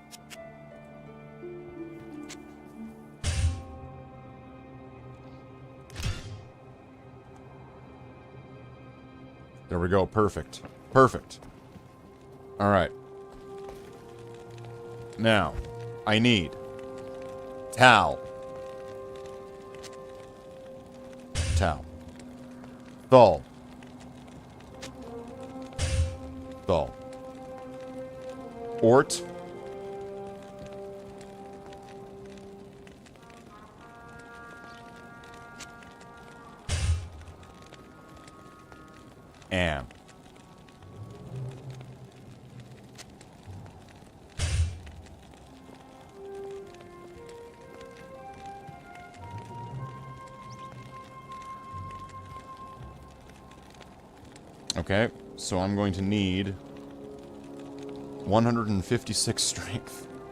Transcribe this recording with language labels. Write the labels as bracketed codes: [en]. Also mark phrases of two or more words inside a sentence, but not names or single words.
[en] There we go. Perfect. Perfect. Alright. Now, I need Tal. Tal. Thal. Thal. Ort. Am. Okay, so I'm going to need 156 strength.